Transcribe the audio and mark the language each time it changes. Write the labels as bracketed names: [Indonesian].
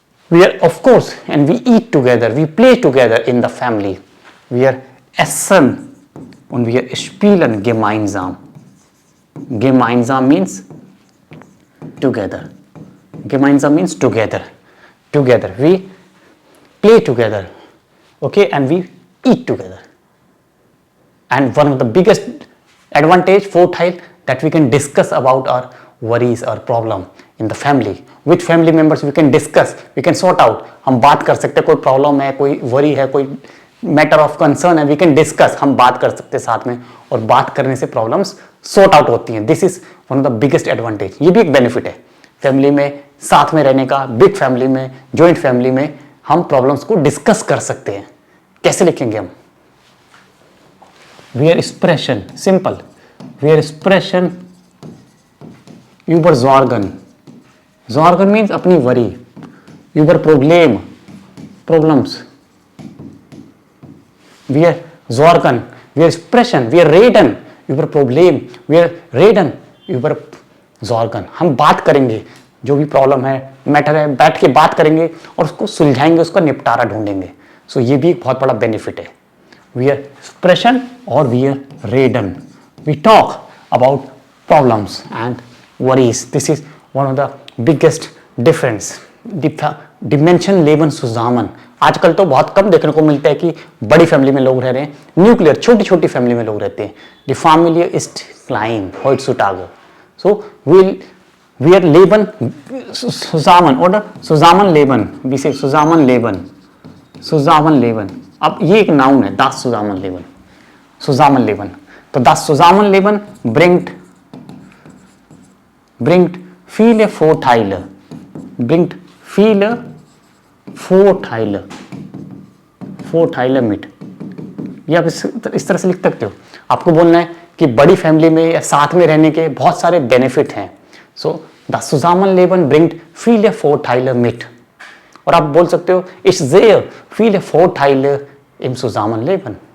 [English] We are, of course, and we eat together, we play together in the family. [German] Wir essen und wir spielen gemeinsam. [English] Gemeinsam means together. Gemeinsam means together. Together. We play together. Okay, and we eat together. And one of the biggest advantage, Vorteil, that we can discuss about our worries or problem in the family. With family members we can discuss, we can sort out. [Hindi] हम बात कर सकते हैं, कोई problem है, कोई worry है, कोई मैटर ऑफ कंसर्न है, [English] we can discuss, [Hindi] हम बात कर सकते हैं साथ में, और बात करने से प्रॉब्लम्स सॉर्ट आउट होती हैं. [English] This is one of the biggest advantage. [Hindi] ये भी एक बेनिफिट है फैमिली में साथ में रहने का. बिग फैमिली में, जॉइंट फैमिली में हम प्रॉब्लम्स को डिस्कस कर सकते हैं. कैसे लिखेंगे हम? [German] Wir sprechen, simple. Wir sprechen über Sorgen. [English] Sorgen means [Hindi] अपनी worry. [German] Über Problem, problems. Wir sorgen, wir sprechen, wir reden über Problem, wir reden über Sorgen. [Hindi] हम बात करेंगे, जो भी प्रॉब्लम है, मैटर है, बैठ के बात करेंगे और उसको सुलझाएंगे, उसका निपटारा ढूंढेंगे. सो ये भी एक बहुत बड़ा बेनिफिट है. [German] Wir sprechen or wir reden. [English] We talk about problems and worries. This is one of the biggest difference. [German] Dimension Leben zusammen. [Hindi] आजकल तो बहुत कम देखने को मिलता है कि बड़ी फैमिली में लोग रह रहे हैं. न्यूक्लियर छोटी छोटी फैमिली में लोग रहते हैं. [German] Die Familie ist klein heutzutage. So wir leben zusammen oder zusammenleben. Wie say zusammenleben. Zusammenleben. [Hindi] अब ये एक नाउन है, [German] das Zusammenleben. Zusammenleben. तो das Zusammenleben bringt viele Vorteile. Bringt viele Vorteile mit. [Hindi] ये आप इस तरह से लिख सकते हो. आपको बोलना है कि बड़ी फैमिली में या साथ में रहने के बहुत सारे बेनिफिट हैं. [German] सो das Zusammenleben bringt viele Vorteile mit. [Hindi] और आप बोल सकते हो [German] ich sehe viele Vorteile im Zusammenleben.